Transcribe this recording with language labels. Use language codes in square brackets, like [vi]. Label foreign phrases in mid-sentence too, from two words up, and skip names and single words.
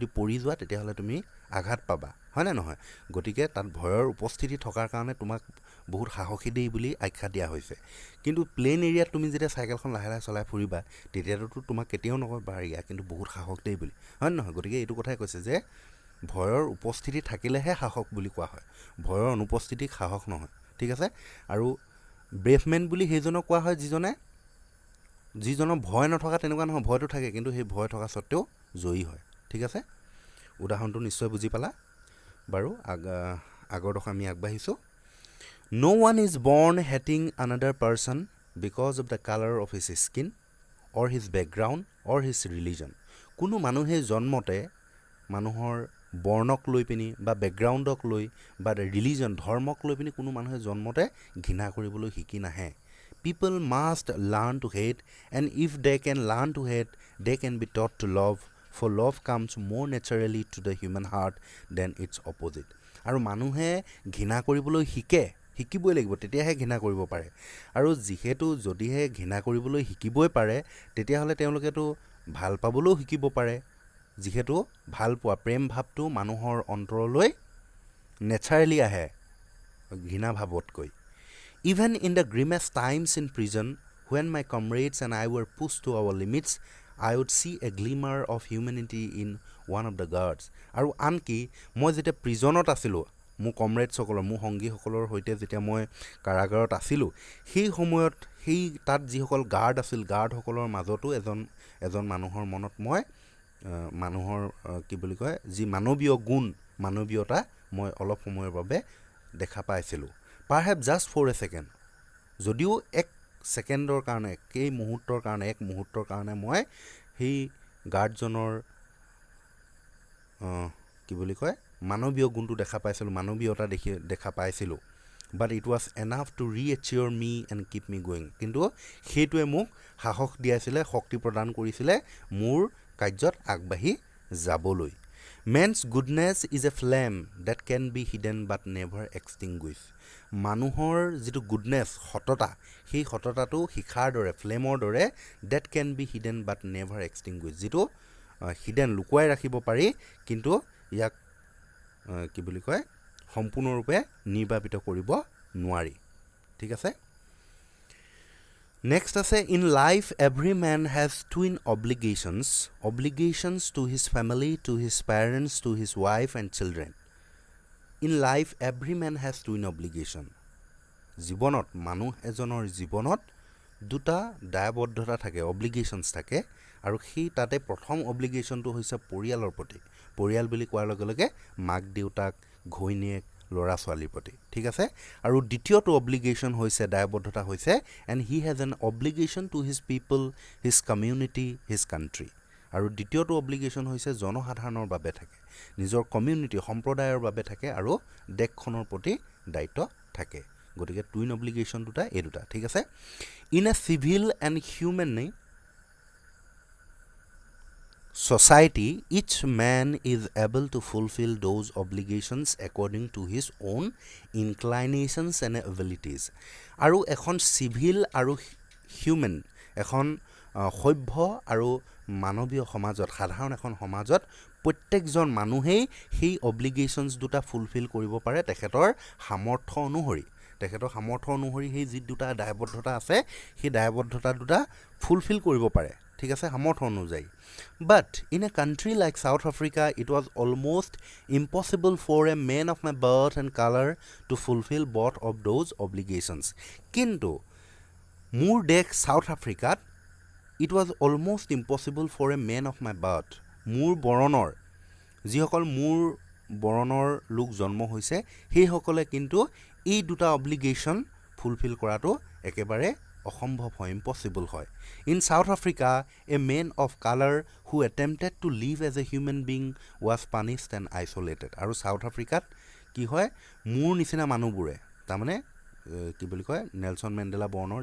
[as] পৰি যোৱা তেতিয়াহ'লে তুমি আঘাত পাবা হয়নে নহয় গতিকে তাত ভয়ৰ উপস্থিতি থকাৰ কাৰণে তোমাক বহুত সাহসী দেই বুলি আখ্যা দিয়া হৈছে কিন্তু প্লেইন এৰিয়াত তুমি যেতিয়া চাইকেলখন লাহে লাহে চলাই ফুৰিবা তেতিয়াতো তোমাক কেতিয়াও নকয় বা ইয়াৰ কিন্তু বহুত সাহস দেই বুলি হয় নহয় গতিকে এইটো কথাই কৈছে যে ভয়ৰ উপস্থিতি থাকিলেহে সাহস বুলি কোৱা হয় ভয়ৰ অনুপস্থিতিক সাহস নহয় ঠিক আছে আৰু ব্ৰেভমেন বুলি সেইজনক কোৱা হয় যিজনৰ ভয় নথকা তেনেকুৱা নহয় ভয়টো থাকে কিন্তু সেই ভয় থকা স্বত্তেও জয়ী হয় ঠিক আছে উদাহৰণটো নিশ্চয় বুজি পালা বাৰু আগৰ দশা আমি আগবাঢ়িছোঁ [en] No one is born hating another person because of the color of his skin or his background or his religion. [as] কোনো মানুহে জন্মতে মানুহৰ বৰ্ণক লৈ পিনি বা বেকগ্ৰাউণ্ডক লৈ বা ৰিলিজন ধৰ্মক লৈ পিনি কোনো মানুহে জন্মতে ঘৃণা কৰিবলৈ শিকি নাহে [en] People must learn to hate and if they can learn to hate they can be taught to love for love comes more naturally to the human heart than its opposite. [as] আৰু মানুহে ঘৃণা কৰিবলৈ শিকিবই লাগিব তেতিয়াহে ঘৃণা কৰিব পাৰে আৰু যিহেতু যদিহে ঘৃণা কৰিবলৈ শিকিবই পাৰে তেতিয়াহ'লে তেওঁলোকেতো ভাল পাবলৈও শিকিব পাৰে যিহেতু ভাল পোৱা প্ৰেম ভাৱটো মানুহৰ অন্তৰলৈ নেচাৰেলি আহে ঘৃণা ভাৱতকৈ [en] Even in the grimmest times in prison when my comrades and I were pushed to our limits I would see a glimmer of humanity in one of the guards [as] আৰু আনকি মই যেতিয়া প্ৰিজনত আছিলোঁ মোৰ কমৰেডসকলৰ মোৰ সংগীসকলৰ সৈতে যেতিয়া মই কাৰাগাৰত আছিলোঁ সেই সময়ত সেই তাত যিসকল গাৰ্ড আছিল গাৰ্ডসকলৰ মাজতো এজন মানুহৰ মনত মই মানুহৰ কি বুলি কয় যি মানৱীয় গুণ মানৱীয়তা মই অলপ সময়ৰ বাবে দেখা পাইছিলোঁ [en] Perhaps just for a second [as] যদিও এক ছেকেণ্ডৰ কাৰণে এক মুহূৰ্তৰ কাৰণে মই সেই গাৰ্ডজনৰ কি বুলি কয় মানৱীয় গুণটো দেখা পাইছিলোঁ মানৱীয়তা দেখা পাইছিলোঁ [en] but it was enough to reassure me and keep [as] me going কিন্তু সেইটোৱে মোক সাহস দিয়াইছিলে শক্তি প্ৰদান কৰিছিলে মোৰ কাৰ্যত আগবাঢ়ি যাবলৈ [en] Man's goodness is a flame that can be hidden but never extinguished [as] মানুহৰ যিটো গুডনেছ সততা সেই সততাটো শিখাৰ দৰে ফ্লেমৰ দৰে [en] that can be hidden but never extinguished [as] যিটো হিডেন লুকুৱাই ৰাখিব পাৰি কিন্তু ইয়াক কি বুলি কয় সম্পূৰ্ণৰূপে নিৰ্বাপিত কৰিব নোৱাৰি ঠিক আছে [en] Next আছে in life every man has twin obligations to his family to his parents to his wife and children In life every man has twin [as] obligation জীৱনত মানুহ এজনৰ জীৱনত দুটা দায়বদ্ধতা থাকে obligations থাকে আৰু সেই তাতে প্ৰথম অব্লিগেশ্যনটো হৈছে পৰিয়ালৰ প্ৰতি পৰিয়াল বুলি কোৱাৰ লগে লগে মাক দেউতাক ঘৈণীয়েক ল'ৰা ছোৱালীৰ প্ৰতি ঠিক আছে আৰু দ্বিতীয়টো অব্লিগেশ্যন হৈছে দায়বদ্ধতা হৈছে [en] and he has an obligation to his people his community his country [as] আৰু দ্বিতীয়টো অব্লিগেশ্যন হৈছে জনসাধাৰণৰ বাবে থাকে নিজৰ কমিউনিটি সম্প্ৰদায়ৰ বাবে থাকে আৰু দেশখনৰ প্ৰতি দায়িত্ব থাকে গতিকে [en] twin obligation [as] দুটা এই দুটা ঠিক আছে [en] in a civil and human society each man is able to fulfill those obligations according to his own inclinations and abilities [as] আৰু এখন চিভিল আৰু হিউমেন এখন সভ্য আৰু মানৱীয় সমাজত সাধাৰণ এখন সমাজত প্ৰত্যেকজন মানুহেই সেই অব্লিগেশ্যনছ দুটা ফুলফিল কৰিব পাৰে তেখেতৰ সামৰ্থ্য অনুসৰি সেই যি দুটা দায়বদ্ধতা আছে সেই দায়বদ্ধতা দুটা ফুলফিল কৰিব পাৰে ঠিক আছে সামৰ্থ্য অনুযায়ী [en] but in a country like South Africa it was almost impossible for a man of my birth and color to fulfill both of those obligations কিন্তু [as] মোৰ দেশ সাউথ আফ্ৰিকাত [en] it was almost impossible for a man of my birth [as] মোৰ বৰণৰ যিসকল মোৰ বৰণৰ লোক জন্ম হৈছে সেইসকলে কিন্তু এই দুটা অব্লিগেশ্যন ফুলফিল কৰাটো একেবাৰে অসম্ভৱ হয় ইম্পসিবল হয় [en] in South Africa a man of color who attempted to live as a human being was punished and isolated [as] আৰু সাউথ আফ্ৰিকাত কি হয় মোৰ নিচিনা মানুহবোৰে তাৰমানে কি বুলি কয় নেলছন মেণ্ডেলা বৰ্ণৰ